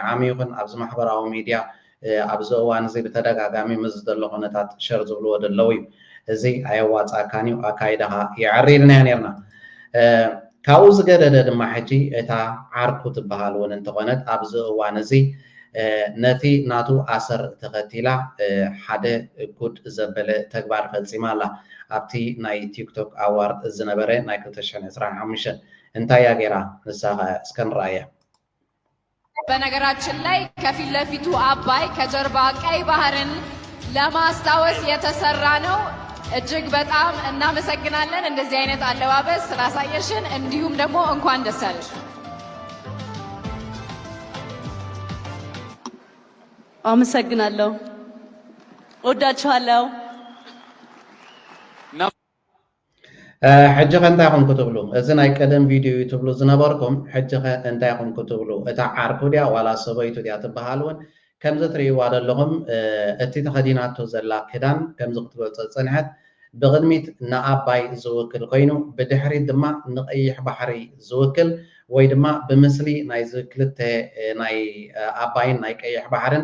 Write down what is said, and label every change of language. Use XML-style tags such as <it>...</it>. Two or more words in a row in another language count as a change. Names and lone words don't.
<ti>ዓሚ ይኹን ኣብዚ ማሕበራዊ ሚድያ ኣብዚ እዋን እዚ ብተደጋጋሚ ምስ ዘሎ ኩነታት ሸር ዝብልዎ ደለው እዩ እዚ ኣየዋፃእካን እዩ ኣካይዳኻ ይዕሪልና ነርና ካብኡ ዝገደደ ድማ ሕጂ እታ ዓርኩ ትበሃል እውን እንተኾነት ኣብዚ እዋን እዚ ነቲ ናቱ ኣሰር ተኸቲላ ሓደ ጉድ ዘበለ ተግባር ፈፂማ ኣላ ኣብቲ ናይ ቲክቶክ ኣዋርድ ዝነበረ ናይ 2025 እንታይ ያ ጌራ ንሳኸ እስከ ንረአያ</ti> <am>በነገራችን ላይ ከፊት ለፊቱ አባይ ከጀርባ ቀይ ባህርን ለማስታወስ የተሰራ ነው። እጅግ በጣም እናመሰግናለን እንደዚህ አይነት አለባበስ ስላሳየሽን፣ እንዲሁም ደግሞ እንኳን ደስ አለሽ። አመሰግናለሁ። ወዳችኋለሁ።</am> <ti>ሕጂ ኸ እንታይ ኢኹም ክትብሉ እዚ ናይ ቀደም ቪድዮ ትብሉ ዝነበርኩም ሕጂ ኸ እንታይ ኢኹም ክትብሉ እታ ዓርኩ ድያ ዋላ ሰበይቱ ድያ ትበሃል እውን ከምዚ ትርእይዋ ዘለኹም እቲ ተኸዲናቶ ዘላ ክዳን ከምዚ ክትገልፆ ፀንሐት ብቅድሚት ንኣባይ ዝውክል ኮይኑ ብድሕሪት ድማ ንቀይሕ ባሕሪ ዝውክል ወይ ድማ ብምስሊ ናይ ክልተ ናይ ኣባይን ናይ ቀይሕ ባሕርን</ti>